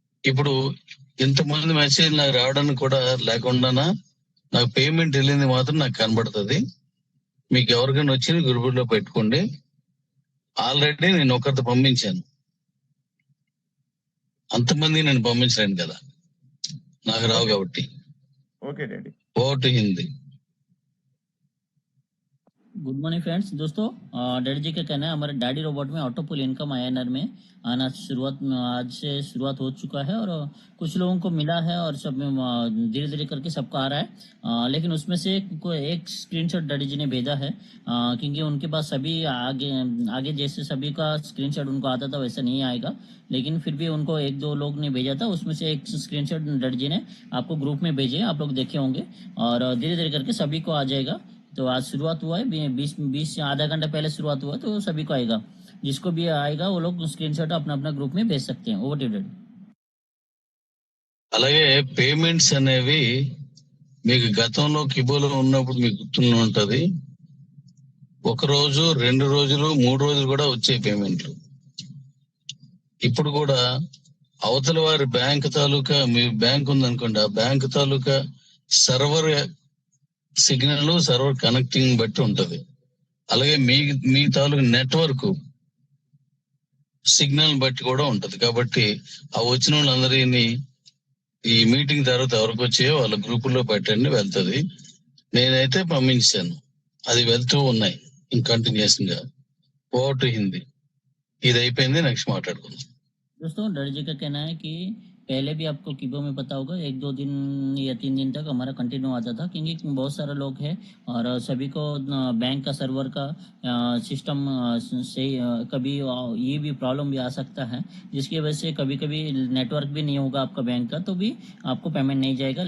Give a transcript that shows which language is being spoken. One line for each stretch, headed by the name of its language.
Telugu: ఇప్పుడు ఇంతమంది మెసేజ్ నాకు రావడానికి కూడా లేకుండా నాకు పేమెంట్ వెళ్ళింది మాత్రం నాకు కనబడుతుంది. మీకు ఎవరికైనా వచ్చింది గ్రూపులో పెట్టుకోండి. ఆల్రెడీ నేను ఒకరితో పంపించాను, అంతమంది నేను పంపించలేను కదా, నాకు రావు కాబట్టి.
English: Okay daddy, ఓటు హిందీ।
Hindi: Good morning friends, दोस्तों। डैडी जी का कहना है हमारे डैडी रोबोट में ऑटो पुल इनकम आईएनआर में आना आज से शुरुआत हो चुका है। और कुछ लोगों को मिला है और सब धीरे धीरे करके सबको आ रहा है। लेकिन उसमें से एक स्क्रीनशॉट डैडी जी ने भेजा है, क्योंकि उनके पास सभी आगे जैसे सभी का स्क्रीनशॉट उनको आता था वैसा नहीं आएगा। लेकिन फिर भी उनको 1-2 लोग ने भेजा था, उसमें से एक स्क्रीनशॉट डैडी जी ने आपको ग्रुप में भेजे, आप लोग देखे होंगे। और धीरे धीरे करके सभी को आ जाएगा। तो आज शुरुआत हुआ है, 20 आधा घंटा पहले शुरुआत हुआ, तो सभी को आएगा। जिसको भी आएगा वो लोग स्क्रीनशॉट अपना अपना ग्रुप में भेज सकते हैं।
English: Over to daddy.
Telugu: అలాగే పేమెంట్స్ అనేవి మీకు గతంలో కిబోలో ఉన్నప్పుడు మీకు గుర్తున్న ఉంటది. 1 రోజు 2 రోజులు 3 రోజులు కూడా వచ్చే పేమెంట్లు. ఇప్పుడు కూడా అవతల వారి బ్యాంక్ తాలూకా, మీ బ్యాంక్ ఉందనుకోండి, ఆ బ్యాంక్ తాలూకా సర్వర్ సిగ్నల్, సర్వర్ కనెక్టింగ్ బట్టి ఉంటది. అలాగే మీ తాలూకు నెట్వర్క్ సిగ్నల్ బట్టి కూడా ఉంటది. కాబట్టి ఆ వచ్చిన వాళ్ళందరినీ ఈ మీటింగ్ తర్వాత ఎవరికి వచ్చాయో వాళ్ళ గ్రూపుల్లో పెట్టండి, వెళ్తది. నేనైతే పంపించాను, అది వెళ్తూ ఉన్నాయి కంటిన్యూషన్ గా.
English: ఓటు హిందీ
Telugu: ఇది అయిపోయింది, నెక్స్ట్ మాట్లాడుకుందాం।
Hindi: दोस्तों, डैडी जी का कहना है कि पहले भी आपको किबो में पता होगा 1-2 दिन या 3 दिन तक हमारा कंटिन्यू आता था, क्योंकि बहुत सारे लोग हैं और सभी को बैंक का सर्वर का सिस्टम से कभी ये भी प्रॉब्लम भी आ सकता है, जिसकी वजह से कभी कभी नेटवर्क भी नहीं होगा आपका बैंक का, तो भी आपको पेमेंट नहीं जाएगा।